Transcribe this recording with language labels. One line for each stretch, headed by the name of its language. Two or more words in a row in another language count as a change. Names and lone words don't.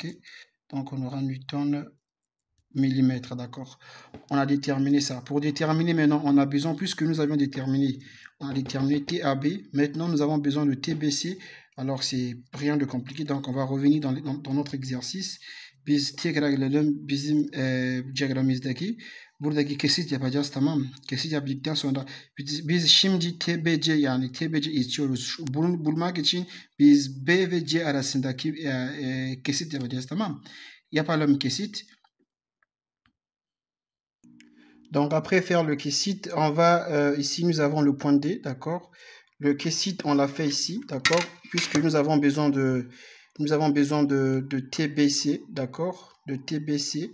French: Donc on aura newton millimètre, d'accord. On a déterminé ça. Pour déterminer maintenant, on a besoin, puisque nous avions déterminé, on a déterminé TAB, maintenant nous avons besoin de TBC. Alors c'est rien de compliqué, donc on va revenir dans notre exercice.
Turkish: Biz bizim diyagramimizdeki buradaki kesit yapacağız, tamam mı? Kesit yaptıktan sonra biz şimdi TBC yani TBC istiyoruz. Bunu bulmak için biz B ve C arasındaki kesit yapacağız, tamam mı? Yapalım kesit.
French: Donc après faire le quesit, on va ici nous avons le point D, d'accord. Le quesit on l'a fait ici, d'accord, puisque nous avons besoin de TBC, d'accord, de TBC.